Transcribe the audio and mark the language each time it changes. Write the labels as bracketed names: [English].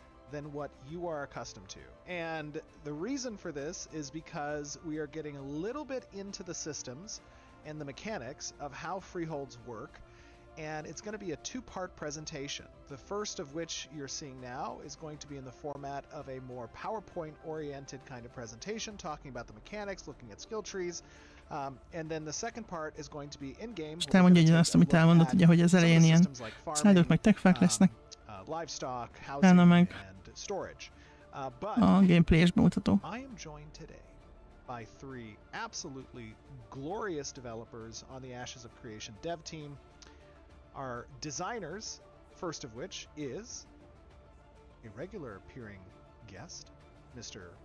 [English] Than what you are accustomed to. And the reason for this is because we are getting a little bit into the systems and the mechanics of how freeholds work, and it's going to be a two-part presentation. The first of which you're seeing now is going to be in the format of a more PowerPoint-oriented kind of presentation, talking about the mechanics, looking at skill trees, and then the second part is going to be in-game. [Hungarian] És elmondja ugyanazt, amit elmondott, ugye, hogy az elején ilyen slide-ok meg techfák lesznek. [English] Livestock, housing, and storage. But [Hungarian] gameplay-es bemutató. [English] I am joined today by three absolutely glorious developers on the Ashes of Creation dev team. Our designers, first of which is a regular appearing guest, Mr.